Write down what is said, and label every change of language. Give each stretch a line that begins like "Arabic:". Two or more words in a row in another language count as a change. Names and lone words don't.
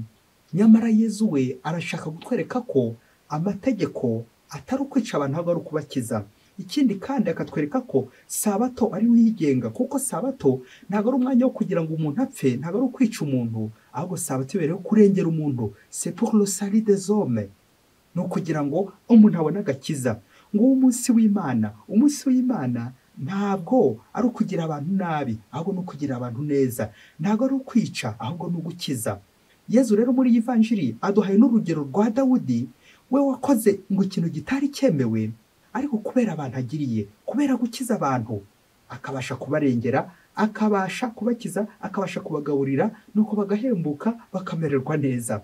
Kinyarwanda: Nyamara Yezu we arashaka gutwereka ko amategeko atari ukwica abantu, ahubwo ari ukubakiza. Ikindi kandi akatwereka ko sabato ari wigenga, kuko sabato ntago ari umwanya wo kugira ngo umuntu apfe, ntago ari ukwica umuntu, ahubwo sabato ibereyeho kurengera umuntu.
French: C'est pour le salut des hommes,
Kinyarwanda: no kugira ngo umuntu abone agakiza. Ngo umunsi w'Imana, umunsi w'Imana ntabwo ari ukugira abantu nabi, ahubwo no kugira abantu neza. Ntago ari ukwica, ahubwo no gukiza. Yezu rero muri Ivanjiri aduhaye n'urugero rwa Dawudi, we wakoze ngo ikintu gitari cyemewe, ariko kubera abantu agiriye, kubera gukiza abantu, akabasha kubarengera, akabasha kubakiza, akabasha kubagaburira, nuko bagahembuka, bakamererwa neza.